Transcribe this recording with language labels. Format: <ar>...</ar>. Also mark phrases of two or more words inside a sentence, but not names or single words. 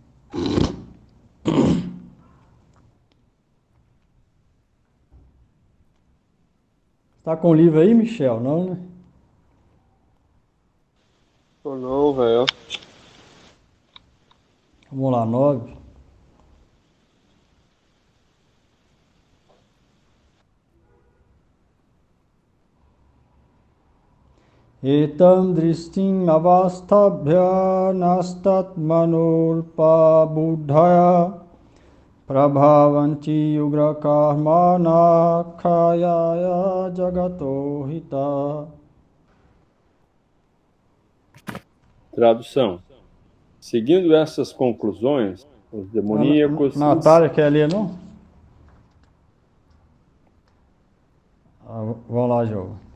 <pt>Tá com o livro aí, Michel? Não, né? Tô não, velho. Vamos lá, 9.</pt> <sa>Etam dristim avastabhya nastat manulpa buddhaya prabhavanti yugra karmana khayaya jagato hita.</sa> <pt>Tradução. Seguindo essas conclusões, os demoníacos... Natália quer ler, não? Vamos lá, João.</pt>